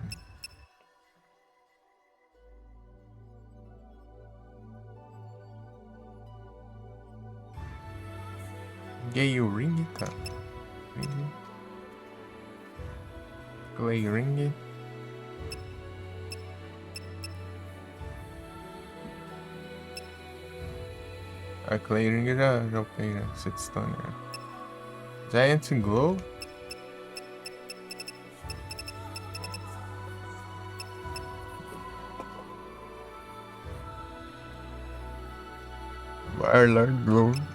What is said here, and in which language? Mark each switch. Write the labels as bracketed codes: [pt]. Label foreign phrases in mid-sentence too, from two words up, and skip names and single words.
[pt] Gale ring, tá. Ring. Clay ring. A Clay ring já upei, né? Setstone, né? Giant Glow. Warlord Glow.